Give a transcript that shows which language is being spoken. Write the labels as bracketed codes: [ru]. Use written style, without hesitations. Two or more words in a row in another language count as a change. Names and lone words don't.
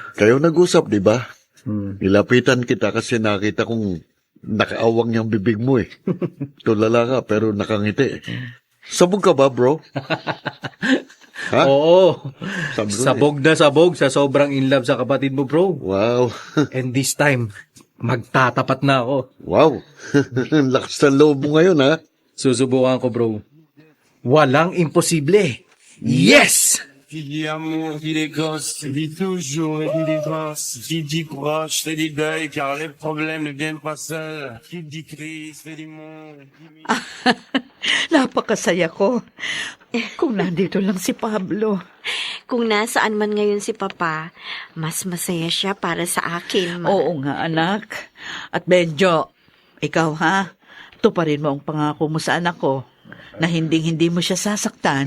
[tl] Kayo nag-usap, di ba? Hmm. Nilapitan kita kasi nakita kong nakaawang yung bibig mo eh. Tulala ka pero nakangiti. Sabog ka ba, bro? Ha? Oo. Sabi ko Sabog na sabog sa sobrang [en] in love [tl] sa kapatid mo, bro. Wow. [en] And this time, [tl] magtatapat na ako. Wow. Lakas ng loob mo ngayon, ha? Susubukan ko, bro. Walang imposible. Yes! [fr] Qui dit amour, dit les gosses, dit toujours et dit les grosses, qui dit courage, fait des deuils, car les problèmes ne viennent pas seuls, qui dit crise, fait du monde. [tl] Napakasaya ko. Kung nandito lang si Pablo. Kung nasaan man ngayon si Papa, mas masaya siya para sa akin, Ma. Oo nga, anak. At Benjo, ikaw ha, tuparin mo ang pangako mo sa anak ko na hindi mo siya sasaktan.